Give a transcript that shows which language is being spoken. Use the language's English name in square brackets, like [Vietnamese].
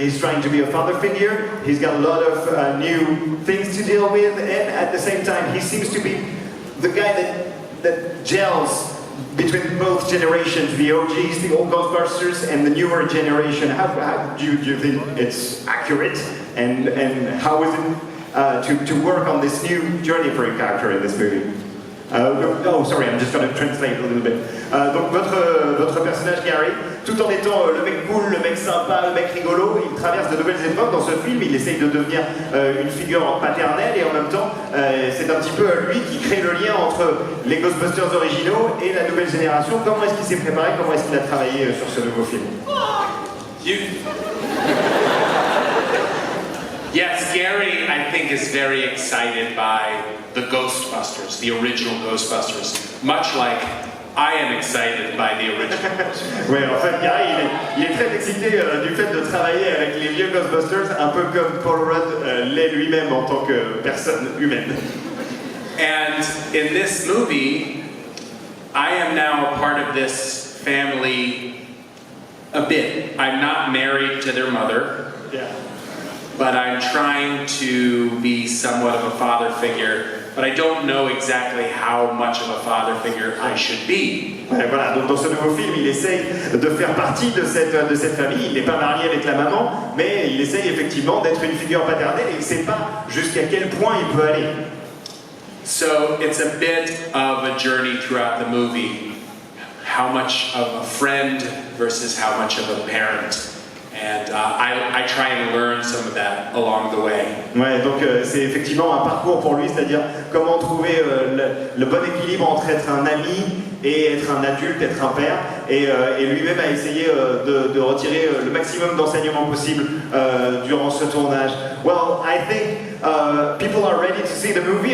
[English] He's trying to be a father figure. He's got a lot of new things to deal with, and at the same time, he seems to be the guy that gels between both generations, the OGs, the old Ghostbusters, and the newer generation. How do you think it's accurate, and how is it to work on this new journey for your character in this movie? Oh, sorry, I'm just going to translate a little bit. [French] Donc votre personnage Gary, tout en étant le mec cool, le mec sympa, le mec rigolo, il traverse de nouvelles époques dans ce film. Il essaye de devenir une figure paternelle et en même temps, c'est un petit peu lui qui crée le lien entre les Ghostbusters originaux et la nouvelle génération. Comment est-ce qu'il s'est préparé? Comment est-ce qu'il a travaillé sur ce nouveau film? [English] Yes, Gary, I think, is very excited by the Ghostbusters, the original Ghostbusters, much like I am excited by the original Ghostbusters. [French] Oui, en fait, Gary, il est très excité du fait de travailler avec les vieux Ghostbusters, un peu comme Paul Rudd l'est lui-même en tant que personne humaine. [English] And in this movie, I am now a part of this family a bit. I'm not married to their mother. Yeah. But I'm trying to be somewhat of a father figure, but I don't know exactly how much of a father figure I should be. [French] Ouais, voilà, donc dans ce nouveau film, il essaye de faire partie de cette famille. Il n'est pas marié avec la maman, mais il essaye effectivement d'être une figure paternelle et il ne sait pas jusqu'à quel point il peut aller. [English] So it's a bit of a journey throughout the movie. How much of a friend versus how much of a parent. And I try and learn some of that along the way. [French] Ouais, donc c'est effectivement un parcours pour lui, c'est-à-dire comment trouver le bon équilibre entre être un ami et être un adulte, être un père, et lui-même a essayé de retirer le maximum d'enseignements possibles durant ce tournage. [English] Well, I think people are ready to see the movie.